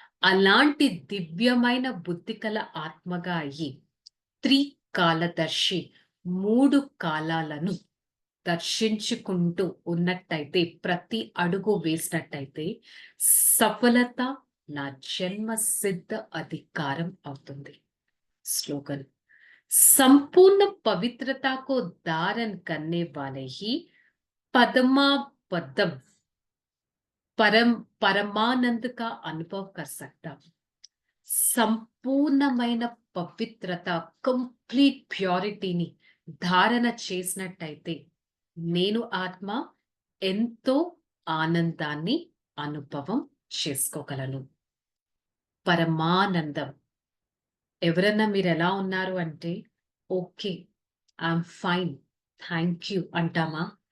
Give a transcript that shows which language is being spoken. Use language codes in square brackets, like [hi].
[te] అలాంటి దివ్యమైన బుద్ధి కల ఆత్మగా అయ్యి త్రికాలదర్శి 3 కాలాలను దర్శించుకుంటూ ఉన్నట్టయితే, ప్రతి అడుగు వేసినట్టయితే, సఫలత నా జన్మ సిద్ధ అధికారం అవుతుంది. [hi] स्लोगन संपूर्ण पवित्रता को धारण करने वाले ही पद्म परम परमानंद का अनुभव कर सकता. [te] సంపూర్ణమైన పవిత్రత, కంప్లీట్ ప్యూరిటీని ధారణ చేసినట్టయితే నేను ఆత్మ ఎంతో ఆనందాన్ని అనుభవం చేసుకోగలను. పరమానందం. ఎవరన్నా మీరు ఎలా ఉన్నారు అంటే, [en] okay, I'm fine, thank you [te] అంటామా?